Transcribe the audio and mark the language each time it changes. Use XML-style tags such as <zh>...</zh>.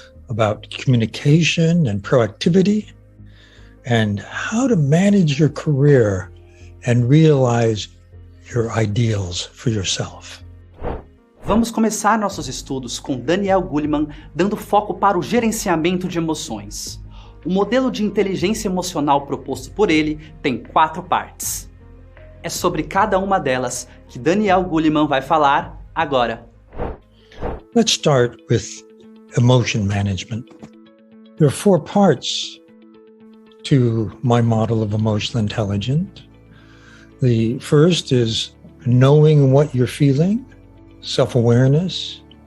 <en>about communication and proactivity, and how to manage your career and realize your ideals for yourself.</en> <pt>Vamos começar nossos estudos com Daniel Goleman dando foco para o gerenciamento de emoções. O modelo de inteligência emocional proposto por ele tem 4 partes. É sobre cada uma delas que Daniel Goleman vai falar agora.</pt> <en>Let's start with emotion management. There are 4 parts to my model of emotional intelligence. The first is knowing what you're feeling, self-awareness.</en>